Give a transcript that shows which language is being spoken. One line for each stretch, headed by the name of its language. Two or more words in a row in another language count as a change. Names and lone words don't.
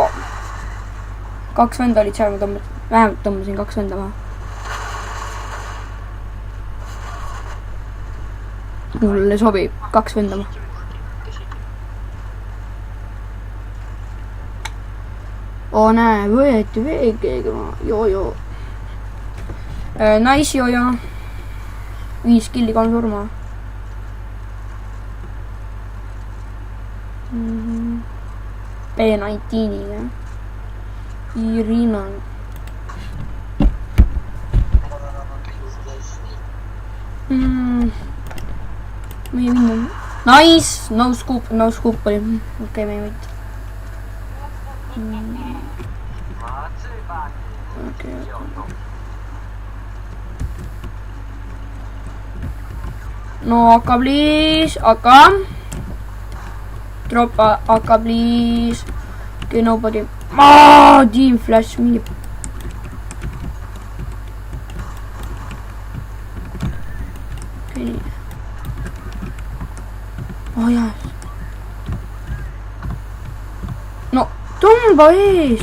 Estonian: 2 venda olid seal, ma vähemalt tõmbasin 2 venda maha. Mulle sobib 2 venda maha. Oo, näe, võeti veekeegi maha. Joo. Nice joo. 5 killi, 3 surma. B19-iga. Irina. Me ei minna. Nice! No scoop oli. Okei, me ei võita. Okei.
English: No, akka please, akka. Drop akka please. Okay, nobody. Team flash me. Okay. Oh yes. No,
Estonian: tõmba ees.